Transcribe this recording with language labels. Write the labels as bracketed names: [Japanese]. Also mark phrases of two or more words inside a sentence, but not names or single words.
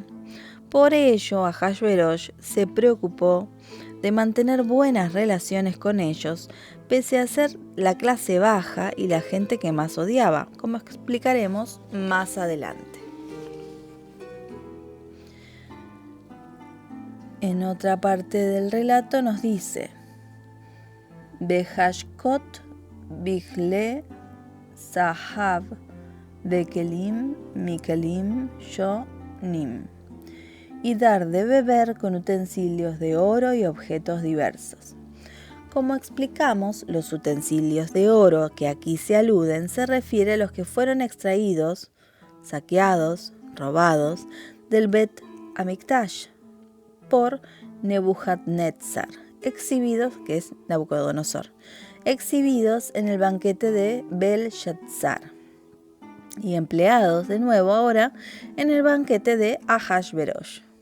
[Spanish] Por ello, Ahasverosh se preocupó de mantener buenas relaciones con ellos, pese a ser la clase baja y la gente que más odiaba, como explicaremos más adelante. En otra parte del relato nos dice: [Hebrew] בהשקות בכלי זהב וכלים מכלים שונים, [Spanish] y dar de beber con utensilios de oro y objetos diversos. Como explicamos, los utensilios de oro que aquí se aluden se refiere a los que fueron extraídos, saqueados, robados del Bet Amikdash por Nebuchadnezzar, exhibidos, que es Nabucodonosor, exhibidos en el banquete de Belshazzar y empleados de nuevo ahora en el banquete de Ahasverosh.